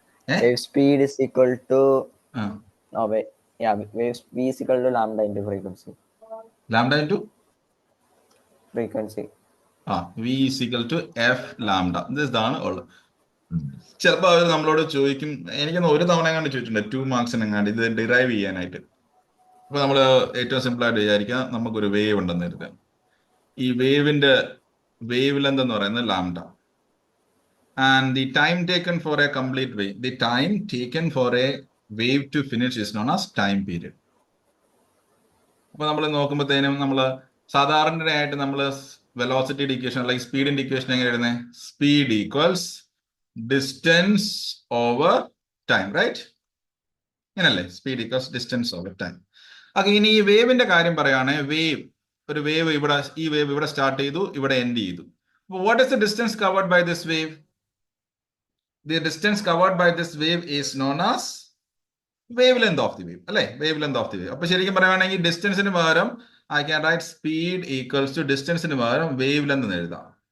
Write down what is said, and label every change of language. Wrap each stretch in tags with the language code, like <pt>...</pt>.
<en>Wave speed is equal to wave v is equal to lambda into frequency. Lambda into Frequency. v is equal to f lambda.</en> <ml>ഇതാണ് ഉള്ളത്. ചിലപ്പോൾ അവർ നമ്മളോട് ചോദിക്കും, എനിക്കൊന്ന് ഒരു തവണ എങ്ങാണ്ട് ചോദിച്ചിട്ടുണ്ട് 2 മാർക്സിന് എങ്ങാണ്ട് ഇത് ഡിറൈവ് ചെയ്യാനായിട്ട്. അപ്പൊ നമ്മൾ ഏറ്റവും സിമ്പിൾ ആയിട്ട് വിചാരിക്കുക, നമുക്കൊരു വേവ് ഉണ്ടെന്ന് കരുതുക. ഈ വേവിന്റെ വേവ് ലെന്ത് എന്ന് പറയുന്നത് lambda.</ml> <en>And the time taken for a complete wave, the time taken for a wave to finish is known as time period.</en> <ml>അപ്പൊ നമ്മൾ നോക്കുമ്പോഴത്തേനും നമ്മൾ സാധാരണയായിട്ട് നമ്മൾ വെലോസിറ്റിയുടെ ഇക്വേഷൻ അല്ലെങ്കിൽ സ്പീഡിന്റെ ഇക്വേഷൻ എങ്ങനെ എഴുതുന്നത്?</ml> <en>Speed equals distance over time, right?</en> <ml>ഇങ്ങനല്ലേ?</ml> <en>Speed equals distance over time.</en> <ml>Okay, ഇനി ഈ വേവിന്റെ കാര്യം പറയുകയാണെങ്കിൽ ഒരു വേവ് ഈ വേവ് ഇവിടെ സ്റ്റാർട്ട് ചെയ്തു, ഇവിടെ എൻഡ് ചെയ്തു.</ml> <en>What is the distance covered by this wave? The distance covered by this wave is known as wavelength of the wave, അല്ലേ? Wavelength of the wave.</en> <ml>അപ്പൊ ശരിക്കും പറയുകയാണെങ്കിൽ ഡിസ്റ്റൻസിന് പകരം</ml> <en>I can write speed equals to</en> <ml>ഡിസ്റ്റൻസിന് പകരം</ml> <en>wavelength</en> <ml>എന്ന് എഴുതാം.</ml>